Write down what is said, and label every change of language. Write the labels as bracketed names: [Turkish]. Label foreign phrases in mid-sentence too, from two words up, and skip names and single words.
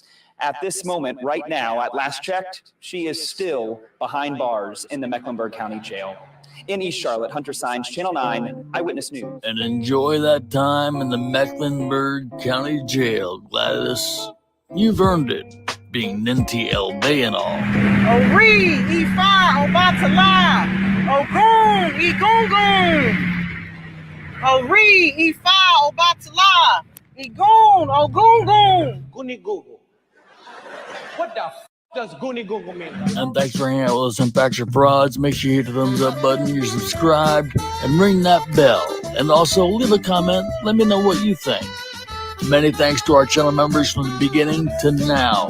[English] At this moment, right now, at last checked, she is still behind bars in the Mecklenburg County Jail. In East Charlotte, Hunter Sines, Channel 9, Eyewitness News. And enjoy that time in the Mecklenburg County Jail, Gladys. You've earned it, being Ninti El Bay and all. Ori, Ifa, Obatala, Ogun, Igungun. Ori, Ifa, Obatala, Igun, Ogungun. Gunigungu. What the does Gunigungu mean? And thanks for hanging out with us on Facts or Frauds. Make sure you hit the thumbs up button, you're subscribed, and ring that bell. And also leave a comment. Let me know what you think. Many thanks to our channel members from the beginning to now.